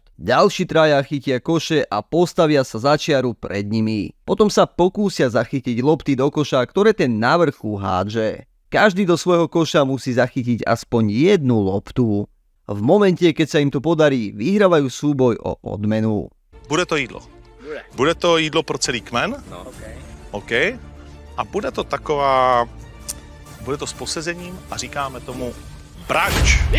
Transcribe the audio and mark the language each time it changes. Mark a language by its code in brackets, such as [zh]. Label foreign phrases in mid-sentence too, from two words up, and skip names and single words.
[sk] Ďalší traja chytia koše a postavia sa za čiaru pred nimi. Potom sa pokúsia zachytiť lopty do koša, ktoré ten na vrchu hádže. Každý do svojho koša musí zachytiť aspoň jednu loptu. V momente, keď sa im to podarí, vyhrávajú súboj o odmenu. [cs] Bude to jídlo. Bude to jídlo pro celý kmen. No. OK. A bude to taková... Bude to s posezením a říkáme tomu brunch.